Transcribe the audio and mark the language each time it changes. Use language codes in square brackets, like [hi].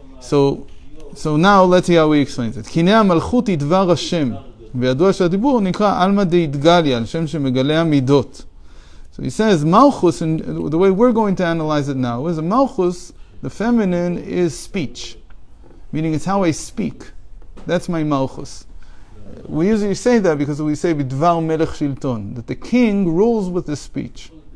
[en] So now let's see how he explains it. [he] Kinei Malchut idvar Hashem, וידוע שהדיבור נקרא עלמא דאיתגליה, על שם שמגלה המידות. [en] So he says Malchus, and the way we're going to analyze it now is a Malchus, the feminine is speech, meaning it's how I speak. That's my Malchus. We usually say that because we say [he] bidvar melech shilton, [en] that the king rules with his speech.